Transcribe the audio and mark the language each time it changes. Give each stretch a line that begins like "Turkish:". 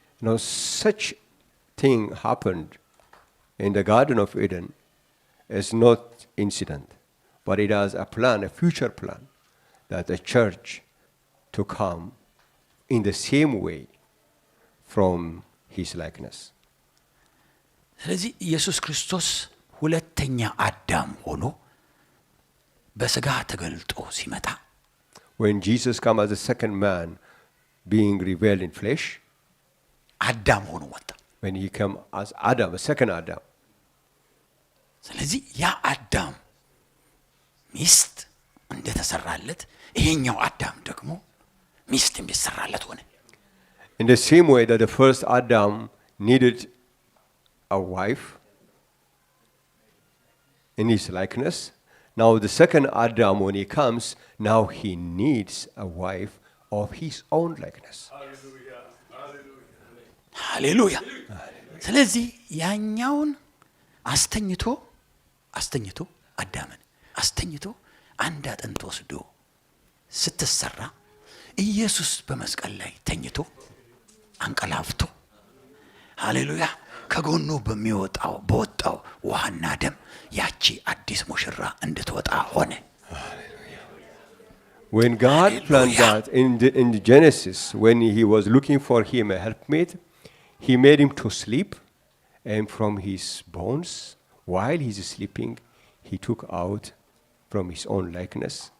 English: Now such thing happened in the Garden of Eden is not incident, but it has a plan, a future plan, that the church to come in the same way from his likeness.
Amharic: ስለዚህ ኢየሱስ ክርስቶስ ሁለተኛ አዳም ሆኖ በሥጋ ተገልጦ ሲመጣ
English: When Jesus came as the second man being revealed in flesh,
Amharic: አዳም ሆኖ ወጣ።
English: when he came as Adam, a second Adam.
Amharic: ስለዚህ ያ አዳም ሚስት እንደተሰራለት ይሄኛው አዳም ደግሞ ሚስት እንዲሰራለት ሆነ።
English: In the same way that the first Adam needed a wife in his likeness, now the second Adam, when he comes, now he needs a wife of his own likeness.
Amharic: ሃሌሉያ። ስለዚህ ያኛውን አስተኝቶ አዳምን አስተኝቶ አንድ አጥንት ወስዶ ስትሰራ ኢየሱስ በመስቀል ላይ ተኝቶ አንቀላፍቶ ሃሌሉያ ከጎኑ በወጣው ውሃና ደም ያቺ አዲስ ሙሽራ እንድትወጣ ሆነ።
English: When God planned that in the Genesis, when he was looking for him a helpmate, he made him to sleep, and from his bones while he's sleeping, he took out from his own likeness.